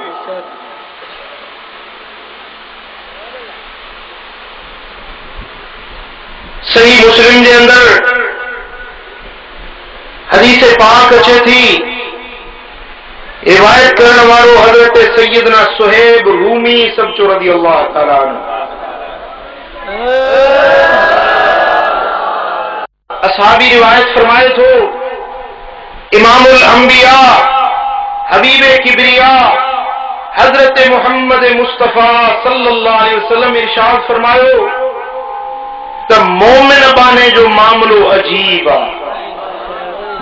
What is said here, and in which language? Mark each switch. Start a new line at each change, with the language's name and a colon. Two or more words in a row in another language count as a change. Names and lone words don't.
Sindhi: सही मुस्लिम जे अंदर हदीस पाक अचे थी, रिवायत करण वारो हज़रत सैयदना सुहैब रूमी सबचो
Arabic: رضي الله تعالى عنه.
Sindhi: असहाबी रिवायत फरमाए थो, इमामुल अंबिया हबीबे किबरिया हजरत मुहम्मद मुस्तफा
Arabic: صلى الله عليه وسلم
Sindhi: इरशाद फरमायो त मोमिन बाने जो मामलो अजीब आहे।